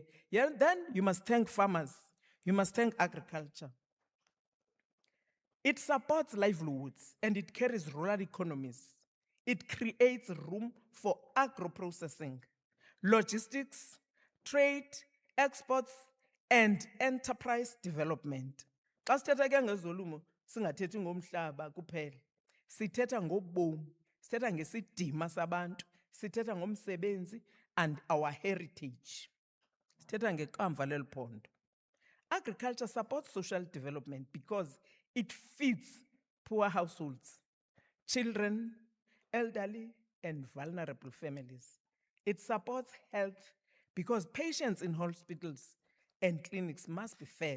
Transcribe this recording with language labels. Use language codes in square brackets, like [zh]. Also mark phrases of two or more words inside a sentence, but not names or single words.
[en] Yeah, then you must thank farmers. You must thank agriculture. It supports livelihoods and it carries rural economies. It creates room for agro-processing, logistics, trade, exports, and enterprise development. [xh] Xa sithetha ke ngezolumo, singathethi ngomhlaba kuphela. Sithetha ngobomi, sithetha ngesidima sabantu, sithetha ngomsebenzi [en] and our heritage. [xh] Sithetha ngekamva leliphondo. [en] Agriculture supports social development because it feeds poor households, children, elderly, and vulnerable families. It supports health because patients in hospitals and clinics must be fed.